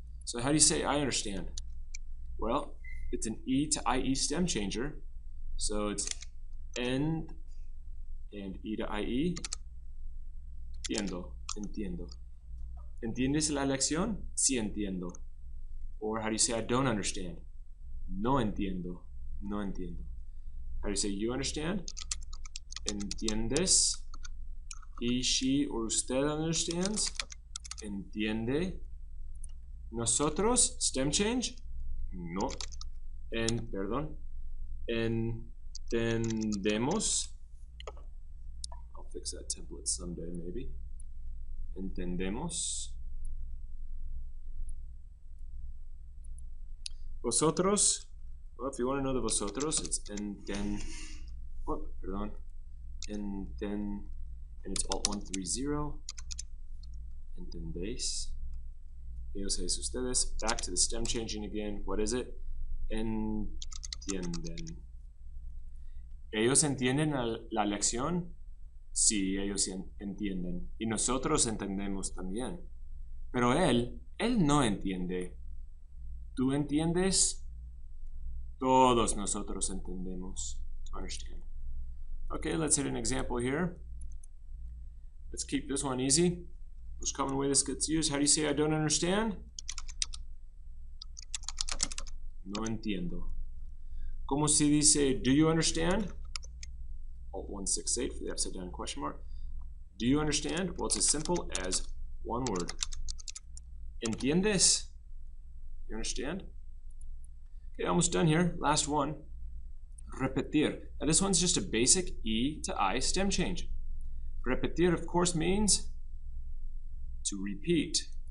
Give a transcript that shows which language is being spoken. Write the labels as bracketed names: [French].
[English] So how do you say I understand? Well, it's an E to IE stem changer. So it's end and E to IE. [Spanish] Entiendo, entiendo. ¿Entiendes la lección? Sí entiendo. [English] Or how do you say I don't understand? [Spanish] No entiendo, no entiendo. [English] How do you say you understand? ¿Entiendes? He, she, or usted understands? ¿Entiende? ¿Nosotros? Stem change? No. Perdón. [Spanish] ¿Entendemos? [English] I'll fix that template someday, maybe. [Spanish] ¿Entendemos? [English] Vosotros? Well, if you want to know the vosotros, it's perdón. And it's Alt 130. ¿Entendéis? [Spanish] Ellos, ustedes. [English] Back to the stem changing again. What is it? Entienden. [Spanish] ¿Ellos entienden la lección? Sí, ellos entienden. Y nosotros entendemos también. Pero él no entiende. ¿Tú entiendes? Todos nosotros entendemos. [English] To understand. Okay, let's hit an example here. Let's keep this one easy. Most common way this gets used. How do you say I don't understand? [Spanish] No entiendo. ¿Cómo se dice [English] do you understand? Alt 168 for the upside down question mark. Do you understand? Well, it's as simple as one word. ¿Entiendes? You understand? Okay, almost done here. Last one. Repetir. Now this one's just a basic E to I stem change. Repetir, of course, means to repeat.